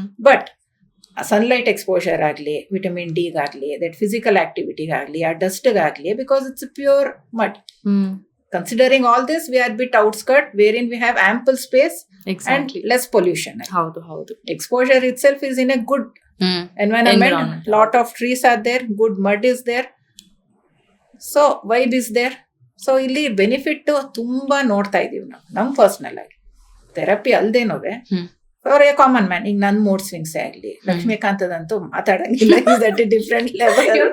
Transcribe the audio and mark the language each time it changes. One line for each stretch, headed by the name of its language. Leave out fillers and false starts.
English: But sunlight exposure ಆಗಲಿ, vitamin ಡಿಗಾಗಲಿ, that physical ಆಕ್ಟಿವಿಟಿಗಾಗಲಿ, ಆ ಡಸ್ಟ್ಗಾಗಲಿ, because it's pure mud. Considering all this, we are bit outskirt where in we have ample space and less pollution.
Kannada: ಹೌದು.
English: Exposure itself is in a good environment. Lot of trees are there, good mud is there, so vibe is there.
Kannada: So ಇಲ್ಲಿ benefit ತುಂಬಾ ನೋಡ್ತಾ ಇದೀವಿ ನಾವು ನಮ್ personal ಆಗಿ. Therapy ಅಲ್ದೇನೋವೆ for A common man, ಈಗ ನನ್ ಮೂಡ್ ಸ್ವಿಂಗ್ಸೇ ಆಗ್ಲಿ, ಲಕ್ಷ್ಮೀಕಾಂತದಂತೂ ಮಾತಾಡಂಗಿಲ್ಲ,
English: Is at a different level.